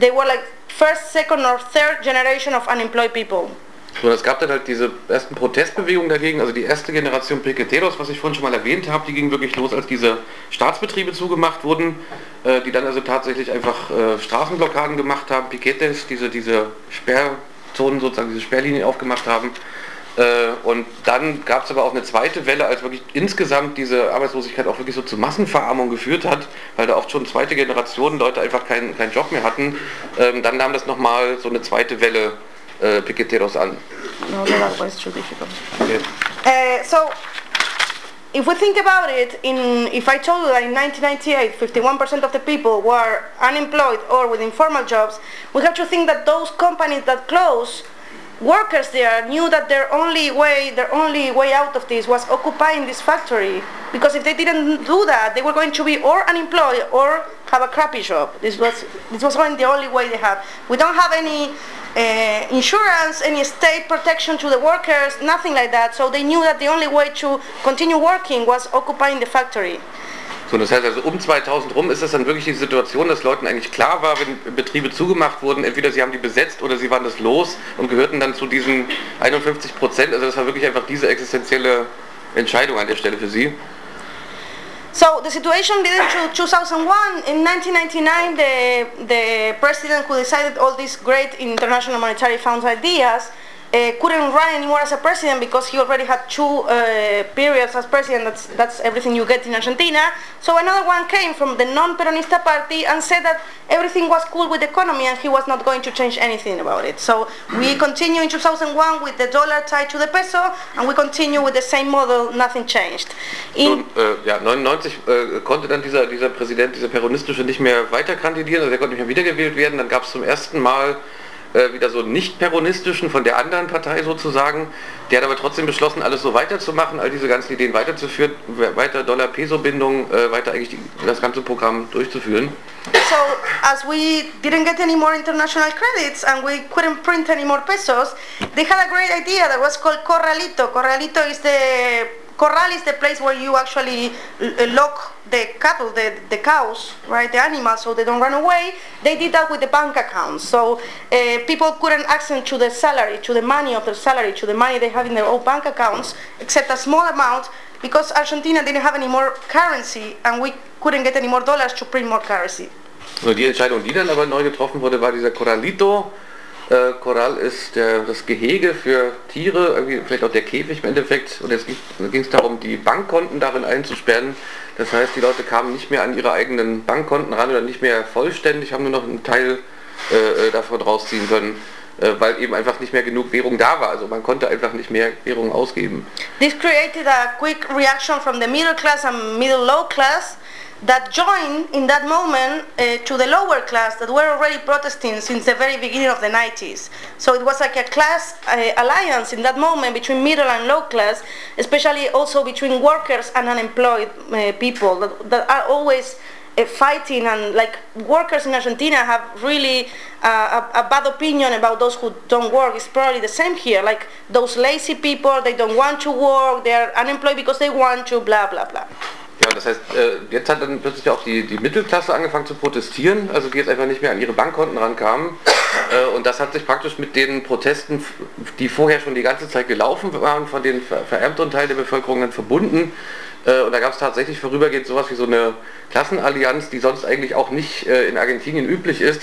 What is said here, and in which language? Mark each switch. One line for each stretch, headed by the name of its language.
English: They were like first, second or third generation of unemployed people.
German: So, es gab dann halt diese ersten Protestbewegungen dagegen, also die erste Generation Piqueteros, was ich vorhin schon mal erwähnt habe, die ging wirklich los, als diese Staatsbetriebe zugemacht wurden, die dann also tatsächlich einfach Straßenblockaden gemacht haben, Piquetes, diese Sperrzonen sozusagen, diese Sperrlinien aufgemacht haben. Und dann gab es aber auch eine zweite Welle, als wirklich insgesamt diese Arbeitslosigkeit auch wirklich so zu Massenverarmung geführt hat, weil da oft schon zweite Generationen Leute einfach keinen Job mehr hatten. Dann nahm das nochmal so eine zweite Welle Piqueteros an.
English: No, that was too difficult. Okay. So, if we think about it, if I told you that in 1998, 51% of the people were unemployed or with informal jobs, we have to think that those companies that closed, workers there knew that their only way out of this was occupying this factory. Because if they didn't do that, they were going to be or unemployed or have a crappy job. This was only the only way they had. We don't have any insurance, any state protection to the workers, nothing like that. So they knew that the only way to continue working was occupying the factory.
German: So, das heißt also, um 2000 rum ist das dann wirklich die Situation, dass Leuten eigentlich klar war, wenn Betriebe zugemacht wurden, entweder sie haben die besetzt oder sie waren das los und gehörten dann zu diesen 51%. Also das war wirklich einfach diese existenzielle Entscheidung an der Stelle für sie.
English: So the situation didn't change 2001. In 1999, the president who decided all these great International Monetary Fund ideas couldn't run anymore as a president because he already had two periods as president. That's everything you get in Argentina. So another one came from the non-peronista party and said that everything was cool with the economy and he was not going to change anything about it. So we continue in 2001 with the dollar tied to the peso and we continue with the same model, nothing changed.
German: In 1999 konnte dann dieser Präsident, dieser peronistische, nicht mehr weiter kandidieren, also er konnte nicht mehr wiedergewählt werden. Dann gab es zum ersten Mal wieder so einen nicht-peronistischen von der anderen Partei sozusagen, der hat aber trotzdem beschlossen, alles so weiterzumachen, all diese ganzen Ideen weiterzuführen, weiter Dollar-Peso-Bindung, weiter eigentlich das ganze Programm durchzuführen.
English: So, as we didn't get any more international credits and we couldn't print any more pesos, they had a great idea that was called Corralito. Corralito is the corral is the place where you actually lock the cattle, the cows, right, the animals, so they don't run away. They did that with the bank accounts, so people couldn't access to the salary, to the money of their salary, to the money they have in their own bank accounts, except a small amount, because Argentina didn't have any more currency, and we couldn't get any more dollars to print more currency.
German: So die Entscheidung, die dann aber neu getroffen wurde, war dieser Corralito. Corral ist das Gehege für Tiere, irgendwie vielleicht auch der Käfig im Endeffekt. Und es ging darum, die Bankkonten darin einzusperren. Das heißt, die Leute kamen nicht mehr an ihre eigenen Bankkonten ran oder nicht mehr vollständig, haben nur noch einen Teil davon rausziehen können, weil eben einfach nicht mehr genug Währung da war. Also man konnte einfach nicht mehr Währung ausgeben.
English: This created a quick reaction from the middle class and middle low class that joined in that moment to the lower class that were already protesting since the very beginning of the 90s. So it was like a class alliance in that moment between middle and low class, especially also between workers and unemployed people that are always fighting, and like workers in Argentina have really a bad opinion about those who don't work. It's probably the same here, like those lazy people, they don't want to work, they are unemployed because they want to, blah, blah, blah.
German: Ja, das heißt, jetzt hat dann plötzlich auch die Mittelklasse angefangen zu protestieren, also die jetzt einfach nicht mehr an ihre Bankkonten rankamen. Und das hat sich praktisch mit den Protesten, die vorher schon die ganze Zeit gelaufen waren, von den verärmteren Teil der Bevölkerung dann verbunden. Und da gab es tatsächlich vorübergehend sowas wie so eine Klassenallianz, die sonst eigentlich auch nicht in Argentinien üblich ist.